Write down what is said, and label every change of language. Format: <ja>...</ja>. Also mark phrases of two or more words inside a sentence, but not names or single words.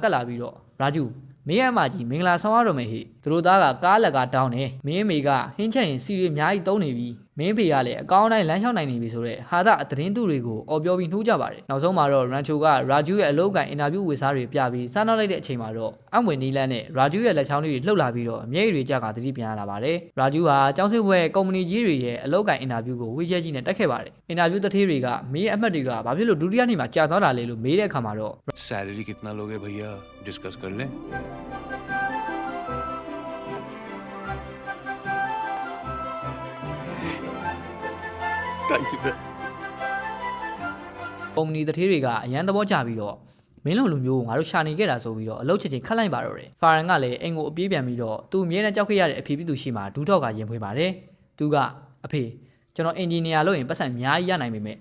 <my>တ်လာပြီးတော့ရာဂျူမင်းအမကြီးမင်္ဂလာဆောင်ရတော့မယ်ဟိသူတို့သားကကားလက်ကတောင်းတယ်မင်းအမေကဟင်းချက်ရင်စီတွေအများကြီးတုံးနေပြီမင်းဖေကလည်းအကောင်းတိုင်းလမ်းလျှောက်နိုင်နေပြီဆိုတော့ဟာသသတင်းတူတွေကိုအော်ပြောပြီးနှိုးကြပါတယ်နောက်ဆုံးမှာတော့ရန်ချိုကရာဂျူရဲ့အလုပ်ကန်အင်တာဗျူးဝေစားတွေပြပြီးစားနောက်လိုက်တဲ့အချိန်မှာတော့အမွေနီလန်းနဲ့ရာဂျူရဲ့လက်ချောင်းလေးတွေလှုပ်လာပြီးတော့အမြဲတွေကြကသတိပြန်ရလာပါတယ်ရာဂျူဟာကျောင်းစစ်ဘွဲကုမ္ပဏီကြီးတွေရဲ့အလုပ်ကန်အင်တာဗျူးကိုဝေချက်ကြီးနဲ့တက်ခဲ့ပါတယ်အင်တာဗျူးတထေးတွေကမင်းရဲ့အမှတ်တွေကဘာဖြစ်လို့ဒုတိယနေ့မှာကြာသွားတာလဲလို့မေးတဲ့အခါမှာတော့</my> <hi>सैलरी कितना लोगे भैया डिस्कस कर लें</hi> <en>thank you sir</en> <my>ကုမ္ပဏီတထေးတွေကအရန်သဘောကျပြီးတော့မင်းလုံးလူမျိုးကိုငါတို့ရှာနေခဲ့တာဆိုပြီးတော့အလုပ်ချက်ချင်းခတ်လိုက်ပါတော့တယ်ဖာရန်ကလည်းအိမ်ကိုအပြေးပြန်ပြီးတော့သူအမြဲတမ်းကြောက်ခဲ့ရတဲ့အဖေပြည်သူရှိမှဒူးတော့ကရင်ဖွေးပါတယ်သူကအဖေကျွန်တော်အင်ဂျင်နီယာလုပ်ရင်ပတ်စံအများကြီးရနိုင်ပေမဲ့</my>